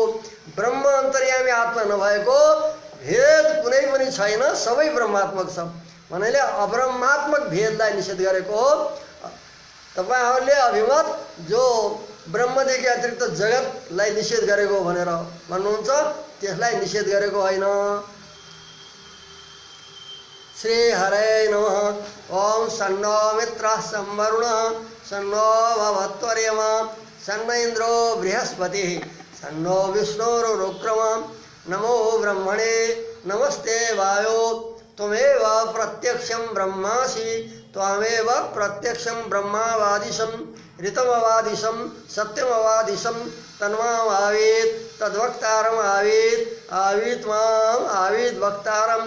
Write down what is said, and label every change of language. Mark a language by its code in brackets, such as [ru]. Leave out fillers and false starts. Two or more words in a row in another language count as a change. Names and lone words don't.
[ne] ब्रह्म अन्तर्यामी आत्मा नभएको भेद कुनै पनि छैन, सबै ब्रह्मात्मक छ भन्नाले अब्रह्मात्मक भेदलाई निषेध गरेको हो। तपाईहरूले अभिमत जो ब्रह्मदेखि अतिरिक्त जगतलाई निषेध गरेको भनेर भन्नुहुन्छ, त्यसलाई निषेध गरेको होइन। [sa] श्री हरे नमः। ओम सन्नो मित्रः संवरुणः सन्नो भवत्वर्यमा सन्न इंद्रो बृहस्पतिः सन्नो विष्णुरुक्रमः। नमो ब्रह्मणे नमस्ते वायो त्वमेव प्रत्यक्षं ब्रह्मासि त्वमेव प्रत्यक्षं ब्रह्मावादिशं ऋतमवादिशं सत्यमवादिशं तन्मामावीत् तद्वक्तारम् आवीत् आवीत् माम् आवीत् वक्तारम्।